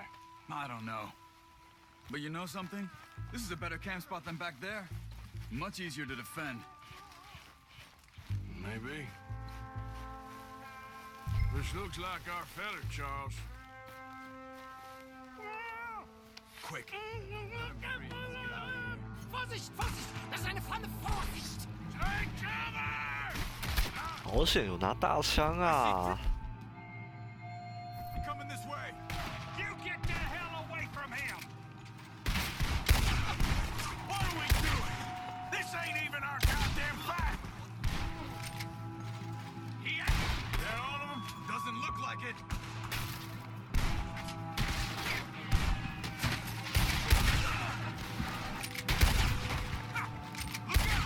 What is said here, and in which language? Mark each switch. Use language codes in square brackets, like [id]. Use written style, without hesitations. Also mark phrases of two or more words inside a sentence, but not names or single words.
[en] I don't know. But you know something? This is a better camp spot than back there. Much easier to defend. Maybe. This looks like our feller, Charles. Quick. [de] Vorsicht, Vorsicht! Das ist eine Pfanne! Vorsicht! [en] Take cover! [zh] 好险有拿大枪啊！ [en] Coming this way. You get the hell away from him! What are we doing? This ain't even our goddamn fight! Yeah. That all of them? Doesn't look like it. Look out!